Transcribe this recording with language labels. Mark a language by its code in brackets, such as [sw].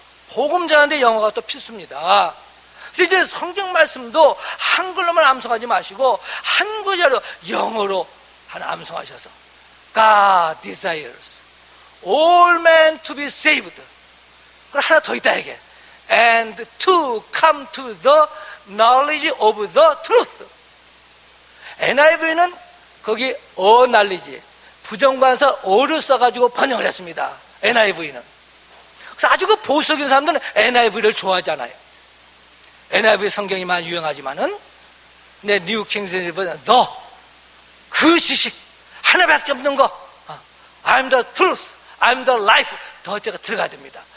[ko] 복음 전하는데 영어가 또 필수입니다. 그래서 이제 성경 말씀도 한글로만 암송하지 마시고 한 구절로 영어로 하나 암송하셔서 [en] God desires all men to be saved. [ko] 그리고 하나 더 있다 이게. [en] And to come to the knowledge of the truth. [ko] NIV는 거기 knowledge, 부정관사 어를 써가지고 번역을 했습니다. NIV는. 그래서 아주 그 보수적인 사람들은 NIV를 좋아하잖아요. NIV 성경이 많이 유행하지만은, 내 뉴 킹 제임스 버전, 그 지식 하나밖에 없는 거, [en] I'm the truth, I'm the life, [ko] 더 제가 들어가야 됩니다.